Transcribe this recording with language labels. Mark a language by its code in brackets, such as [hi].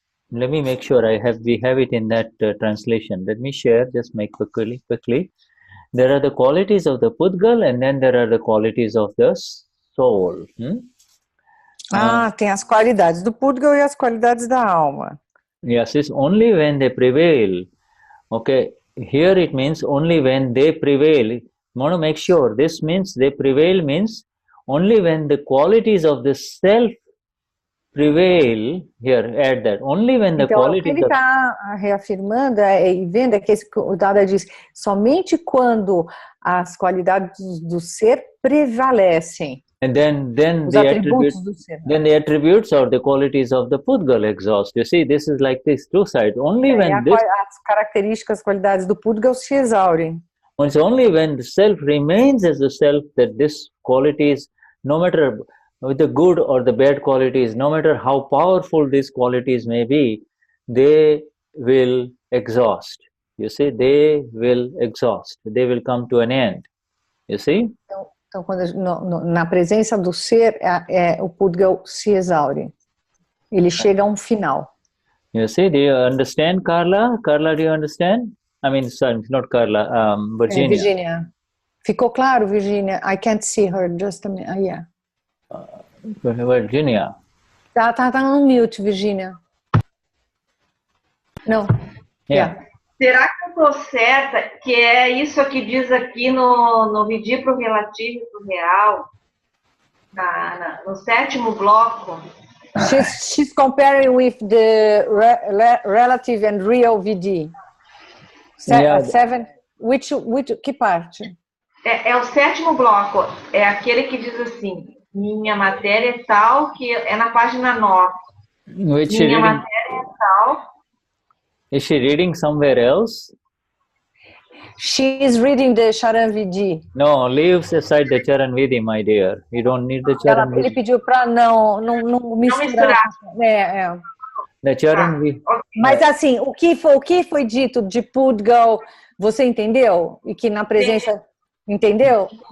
[en] Let me make sure we have it in that translation. Let me share. Just make quickly. There are the qualities of the Pudgal, and then there are the qualities of the soul. [pt] Tem as qualidades do Pudgal e as qualidades da alma. [en] Yes, it's only when they prevail. Okay, here it means only when they prevail. I want to make sure this means they prevail means only when the qualities of the self prevail. Here, add that. Only when the qualities. [pt] Então, o que ele está reafirmando e vendo é que o Dada diz somente quando as qualidades do ser prevalecem. [en] And then the attributes or the qualities of the Pudgal exhaust. You see, this is like this two sides. Only when [pt] as características, as qualidades do Pudgal se exaurem. [en] It's only when the self remains as the self that this qualities, no matter with the good or the bad qualities, no matter how powerful these qualities may be, they will exhaust. You see, they will exhaust. They will come to an end. You see? [pt] Então, quando na presença do ser, o Pudgal se exaure. Ele chega a um final. [en] You see, do you understand, Carla? Carla, do you understand? I mean, sorry, not Carla, Virginia. [pt] Virginia. Ficou claro, Virginia? [en] I can't see her, just a minute. Yeah. Virginia. [pt] Tá no mute, Virginia. Não. [en] Yeah. [pt] Será que eu estou certa que é isso que diz aqui no medir para o relativo e para o real, no sétimo bloco? [en] She's comparing with the relative and real VD. [pt] Seven, que parte? É o sétimo bloco, é aquele que diz assim, minha matéria é tal, que é na página 9. Minha matéria é tal. [en] Is she reading somewhere else? She is reading the Charan Vidhi. No, leave aside the Charan Vidhi, my dear. You don't need the Charan Vidhi. [pt] Ele pediu para não misturar. [en] The Charan Vidhi. [pt] Mas assim, o que foi dito de Pudgal, você entendeu? E que na presença, entendeu?